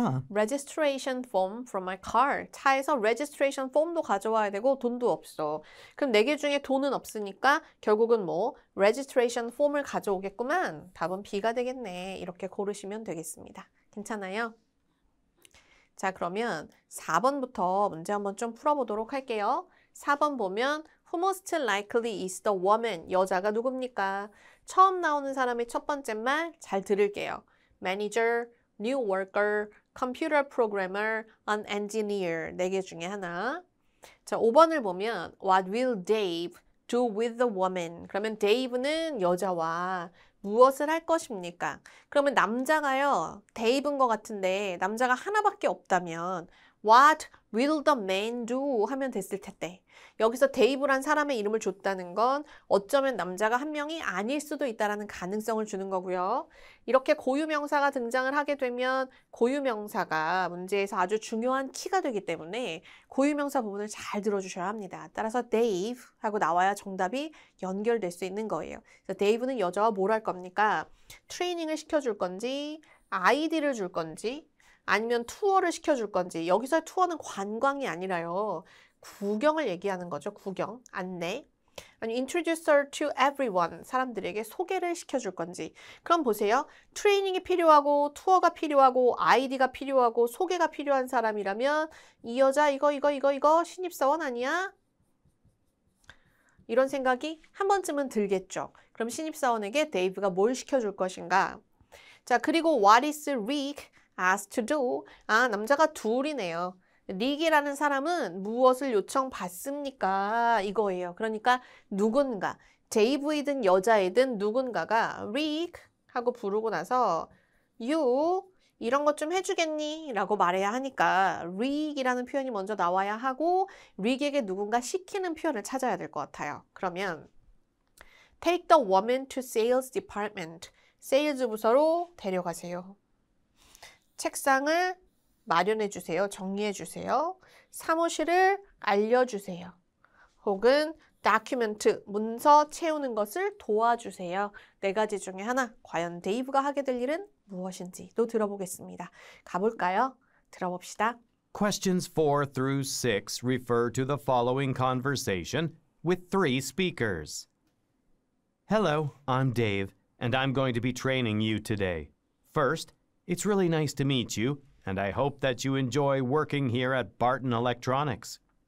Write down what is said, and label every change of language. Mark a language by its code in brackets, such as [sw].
[en] registration form from my car. [ko] 차에서 registration form도 가져와야 되고 돈도 없어. 그럼 4개 중에 돈은 없으니까 결국은 뭐 registration form을 가져오겠구만. 답은 B가 되겠네. 이렇게 고르시면 되겠습니다. 괜찮아요? 자, 그러면 4번부터 문제 한번 좀 풀어보도록 할게요. 4번 보면 [en] Who most likely is the woman? [ko] 여자가 누굽니까? 처음 나오는 사람의 첫 번째 말 잘 들을게요. [en] Manager, new worker, computer programmer, an engineer. [ko] 4개 중에 하나. 자, 5번을 보면 [en] What will Dave do with the woman? [ko] 그러면 Dave는 여자와 무엇을 할 것입니까? 그러면 남자가요. Dave인 것 같은데 남자가 하나밖에 없다면 What [en] will the man do [ko] 하면 됐을 텐데 여기서 데이브란 사람의 이름을 줬다는 건 어쩌면 남자가 한 명이 아닐 수도 있다는 가능성을 주는 거고요. 이렇게 고유명사가 등장을 하게 되면 고유명사가 문제에서 아주 중요한 키가 되기 때문에 고유명사 부분을 잘 들어주셔야 합니다. 따라서 Dave 하고 나와야 정답이 연결될 수 있는 거예요. 그래서 Dave는 여자와 뭘 할 겁니까? 트레이닝을 시켜줄 건지 아이디를 줄 건지 아니면 투어를 시켜줄 건지 여기서 투어는 관광이 아니라요. 구경을 얘기하는 거죠. 구경, 안내. 아니 [en] introduce her to everyone. [ko] 사람들에게 소개를 시켜줄 건지. 그럼 보세요. 트레이닝이 필요하고 투어가 필요하고 아이디가 필요하고 소개가 필요한 사람이라면 이 여자 이거 신입사원 아니야? 이런 생각이 한 번쯤은 들겠죠. 그럼 신입사원에게 데이브가 뭘 시켜줄 것인가? 자, 그리고 [en] what is Rick asked to do? [ko] 아, 남자가 둘이네요. 릭이라는 사람은 무엇을 요청받습니까? 이거예요. 그러니까 누군가, 데이브이든 여자이든 누군가가 릭 하고 부르고 나서 you 이런 것 좀 해주겠니? 라고 말해야 하니까 릭이라는 표현이 먼저 나와야 하고 릭에게 누군가 시키는 표현을 찾아야 될 것 같아요. 그러면 [en] take the woman to sales department. [ko] 세일즈 부서로 데려가세요. 책상을 마련해 주세요. 정리해 주세요. 사무실을 알려주세요. 혹은 다큐멘트, 문서 채우는 것을 도와주세요. 네 가지 중에 하나, 과연 데이브가 하게 될 일은 무엇인지도 들어보겠습니다. 가볼까요? 들어봅시다. [en] Questions 4 through 6 refer to the following conversation with 3 speakers. Hello, I'm Dave, and I'm going to be training you today. First, it's really nice to meet you, and I hope that you enjoy working here at Barton Electronics.